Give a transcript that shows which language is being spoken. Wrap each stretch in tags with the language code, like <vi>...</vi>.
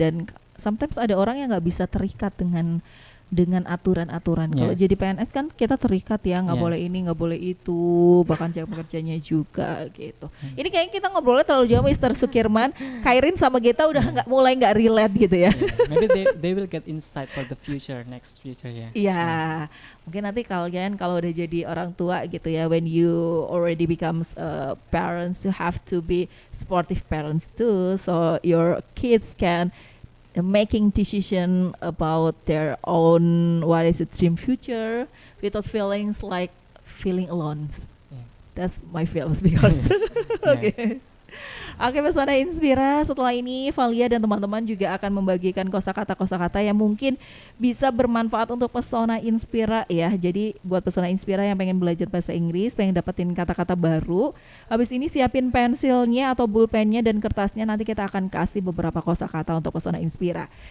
<id>Dan sometimes ada orang yang nggak bisa terikat dengan aturan-aturan. Kalau</id> <en>Yes.</en> <id>jadi PNS kan kita terikat ya, nggak</id> <en>Yes.</en> <id>boleh ini, nggak boleh itu, bahkan jam kerjanya juga gitu. Ini kayaknya kita ngobrolnya terlalu jauh, Mr. Sukirman. Kairin sama Geta udah mulai nggak relate gitu ya.</id> <en>Yeah. Maybe they will get insight for the next future ya.</en> <id>Iya, mungkin nanti kalian kalau udah jadi orang tua gitu ya,</id> <en>when you already becomes parents, you have to be sportive parents too, so your kids can making decision about their own dream future without feelings like feeling alone. Yeah. That's my feelings because okay.</en> <id>Oke, Pesona Inspira, setelah ini Valia dan teman-teman juga akan membagikan kosakata yang mungkin bisa bermanfaat untuk Pesona Inspira ya. Jadi buat Pesona Inspira yang pengen belajar bahasa Inggris, pengen dapetin kata-kata baru, habis ini siapin pensilnya atau bulpennya dan kertasnya, nanti kita akan kasih beberapa kosakata untuk Pesona Inspira.</id>